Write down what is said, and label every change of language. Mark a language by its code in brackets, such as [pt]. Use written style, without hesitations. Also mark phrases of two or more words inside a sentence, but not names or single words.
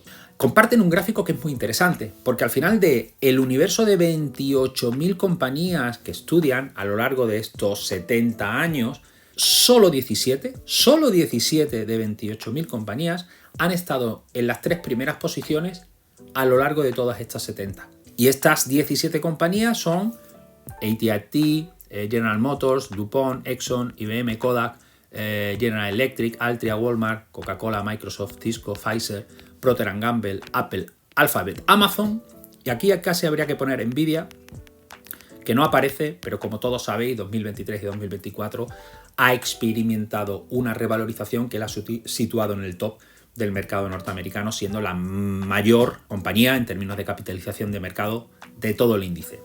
[es] Comparten un gráfico que es muy interesante, porque al final del universo de 28.000 compañías que estudian a lo largo de estos 70 años, solo 17 de 28.000 compañías han estado en las 3 primeras posiciones a lo largo de todas estas 70. Y estas 17 compañías son AT&T, General Motors, DuPont, Exxon, IBM, Kodak, General Electric, Altria, Walmart, Coca-Cola, Microsoft, Cisco, Pfizer, Procter & Gamble, Apple, Alphabet, Amazon, y aquí casi habría que poner Nvidia, que no aparece, pero como todos sabéis, 2023 y 2024 ha experimentado una revalorización que la ha situado en el top del mercado norteamericano, siendo la mayor compañía en términos de capitalización de mercado de todo el índice.